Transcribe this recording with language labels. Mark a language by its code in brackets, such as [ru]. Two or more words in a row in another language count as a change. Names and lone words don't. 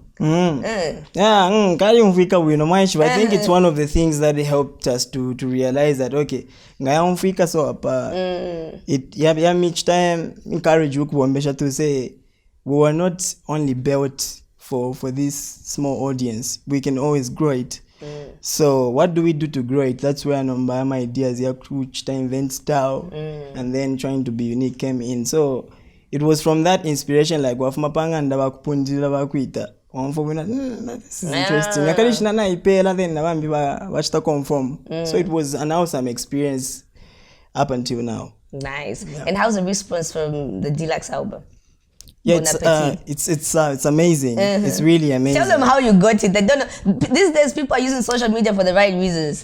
[en] I think it's one of the things that helped us to realize that okay, it each time encourage you to say we were not only built for this small audience, we can always grow it. So what do we do to grow it? That's where my ideas each time invent style and then trying to be unique came in. So it was from that inspiration, like [bem] wafumapanga ndaba kupundila bakuita [en] this is interesting [bem] nakalishina na ipela [en] then [bem] nabambi bachita [en] conform. So it was an awesome experience up until now. Nice. And how's the response from the Deluxe album? Yeah, it's amazing. It's really amazing. Tell them how you got it. They don't know. These days, people are using social media for the right reasons.